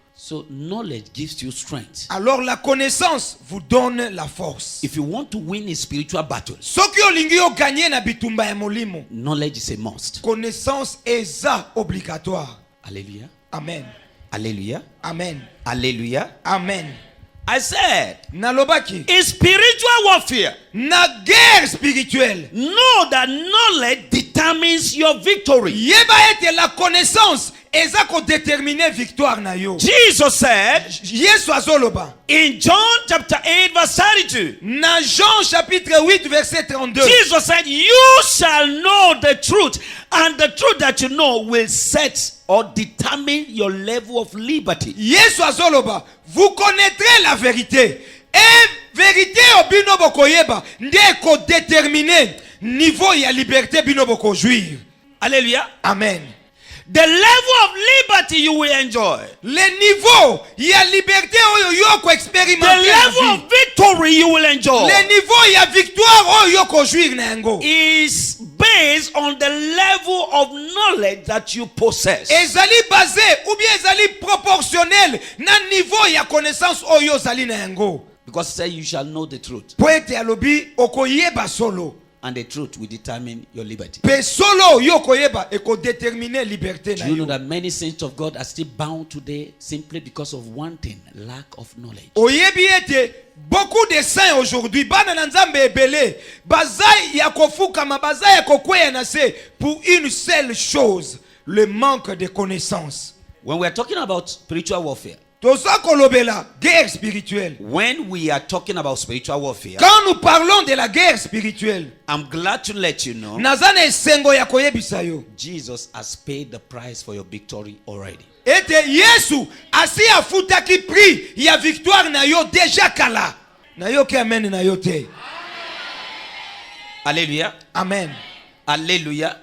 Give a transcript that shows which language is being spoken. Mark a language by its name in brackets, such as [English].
[English] So knowledge gives you strength. [French] Alors la connaissance vous donne la force. [English] If you want to win a spiritual battle, [Lingala] Soki olingi yo gagner na bitumba ya molimo. [English] knowledge is a must. [Lingala] Connaissance eza obligatoire. [English] Hallelujah. Amen. Hallelujah. Amen. Hallelujah. Amen. I said, [Lingala] Nalobaki. [English] in spiritual warfare, [French] Na guerre spirituelle. [English] know that knowledge determines your victory. [Lingala] Yeba ete [French] la connaissance [Lingala] eza ko déterminer victoire na yo. [English] Jesus said [Lingala] Yesu azoloba. [English] in John chapter 8 verse 32, [French] Na Jean chapitre 8 verset 32. [English] Jesus said, you shall know the truth, and the truth that you know will set or determine your level of liberty. [Lingala] Yesu azoloba. [French] Vous connaîtrez la vérité. [Lingala] Et vérité obino bokoyeba nde ko déterminer niveau ya liberté bino boko jouir. [English] Hallelujah. Amen. The level of liberty you will enjoy. [Lingala] Le niveau ya liberté oyo yo ko [English] The [French] expérimenter. [English] level of victory you will enjoy [Lingala] Le niveau ya victoire oyo yo ko jouir na yango. [English] is based on the level of knowledge that you possess. [Lingala] Ezali basé ou bien ezali proportionnel na niveau ya connaissance oyo zali na yango. [English] Because say you shall know the truth, [Lingala] Poete alobi okoyeba solo. [English] and the truth will determine your liberty. [Lingala] Pe solo yo koyeba e ko déterminer liberté na [English] Do you know [Lingala] yo. [English] that many saints of God are still bound today simply because of one thing, lack of knowledge? [Lingala] Oyebi ete [French] beaucoup de saints aujourd'hui [Lingala] bana na nzambe ebele bazai ya kofuka mabaza ya kokweya na se [French] pour une seule chose, le manque de connaissance. [English] When we are talking about spiritual warfare, [Lingala] Toza kolobela guerre spirituelle. [English] when we are talking about spiritual warfare, [French] Quand nous parlons de la guerre spirituelle, [English] I'm glad to let you know [Lingala] nazana esengo ya koyebisa yo [English] Jesus has paid the price for your victory already. [Lingala] ete Yesu asi afutaki prix ya victoire na yo déjà kala. Na yo ke amen na yo te. [English] Hallelujah. Amen. Hallelujah.